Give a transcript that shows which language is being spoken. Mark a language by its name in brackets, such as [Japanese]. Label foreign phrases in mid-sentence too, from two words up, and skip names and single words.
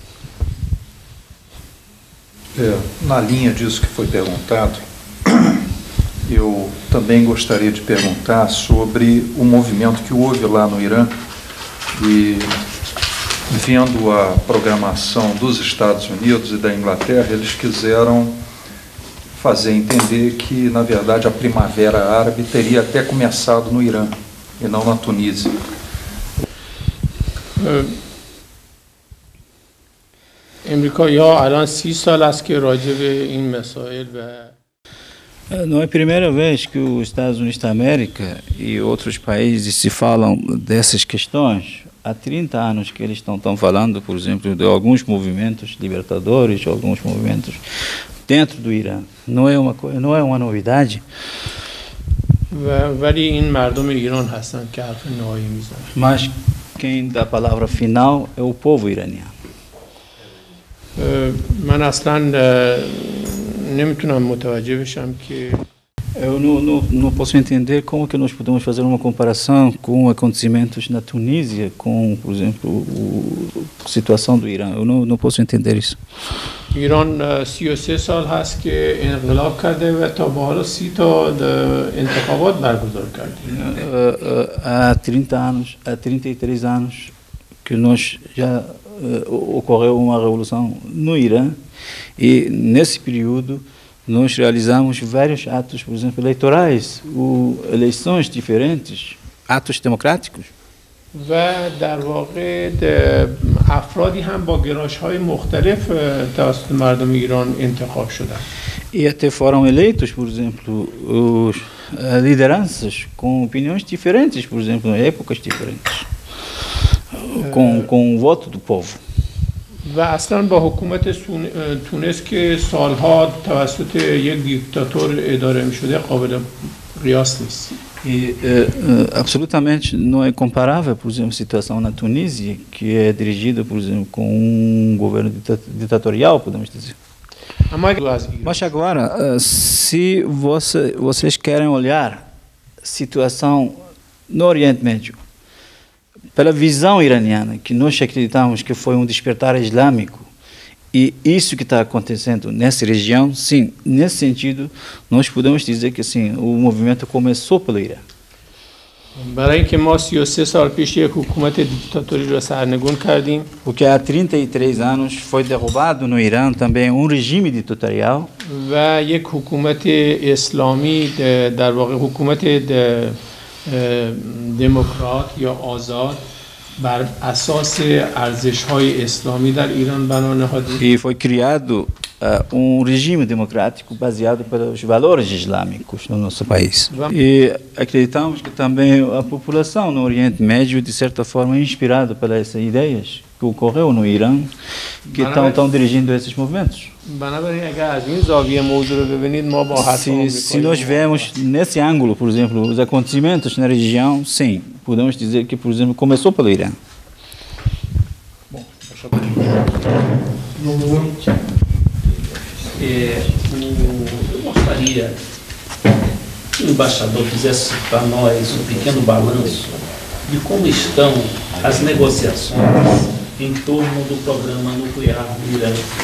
[Portuguese] Na linha disso que foi perguntado, eu também gostaria de perguntar sobre o movimento que houve lá no Irã e, vendo a programação dos Estados Unidos e da Inglaterra, eles quiseram fazer entender que, na verdade, a Primavera Árabe teria até começado no Irã e não na Tunísia. [Persian] امریکایی‌ها الان 30 سال است که راجع به این مسائل و [Portuguese] Não é a primeira vez que os Estados Unidos da América e outros países se falam dessas questões. Há 30 anos que eles estão falando, por exemplo, de alguns movimentos libertadores, alguns movimentos dentro do Irã. Não é uma novidade. [Persian] ولی این مردم ایران هستن که حرف نهایی میزنن. [Portuguese] Mas quem dá a palavra final é o povo iraniano. [Persian] من اصلا نمیتونم متوجه بشم که [Portuguese] Eu não posso entender como que nós podemos fazer uma comparação com acontecimentos na Tunísia, com, por exemplo, a situação do Irã. Eu não posso entender isso. [Persian] ایران 33 سال هست که انقلاب کرده و تا به حالا 30 تا انتخابات برگزار کرده. [Portuguese] Há 30 anos, há 33 anos que nós já ocorreu uma revolução no Irã e nesse período nós realizamos vários atos, por exemplo, eleitorais, eleições diferentes, atos democráticos. [Persian] و در واقع افرادی هم با گرایش‌های مختلف توسط مردم ایران انتخاب شدند. [Portuguese] E até foram eleitos, por exemplo, lideranças com opiniões diferentes, por exemplo, em épocas diferentes, com o voto do povo. [Persian] و اصلا با حکومت تونس که سالها توسط یک دیکتاتور اداره می‌شده قابل قیاس نیست. [Portuguese] E absolutamente não é comparável, por exemplo, a situação na Tunísia, que é dirigida, por exemplo, com um governo ditatorial, podemos dizer. Mas agora, se vocês querem olhar a situação no Oriente Médio, pela visão iraniana, que nós acreditamos que foi um despertar islâmico, e isso que está acontecendo nessa região, sim, nesse sentido, nós podemos dizer que sim, o movimento começou pelo Irã. [Persian] برای اینکه ما 33 سال پیش یک حکومت دیکتاتوری را سرنگون کردیم [Portuguese] Porque há 33 anos foi derrubado no Irã também regime ditatorial [Persian] و یک حکومت اسلامی در واقع حکومت دموکرات یا آزاد بر اساس ارزش‌های اسلامی در ایران بنا نهادیم. [Portuguese] e foi criado regime democrático baseado pelos valores islâmicos no nosso país. E acreditamos que também a população no Oriente Médio, de certa forma, é inspirada pelas ideias que ocorreu no Irã, que estão dirigindo esses movimentos. [Persian] بنابراین اگر از این زاویه موضوع رو ببینید ما با [Portuguese] Se nós vemos nesse ângulo, por exemplo, os acontecimentos na região, sim, podemos dizer que, por exemplo, começou pelo Irã. Eu gostaria que o embaixador fizesse para nós um pequeno balanço de como estão as negociações em torno do programa nuclear do Irã.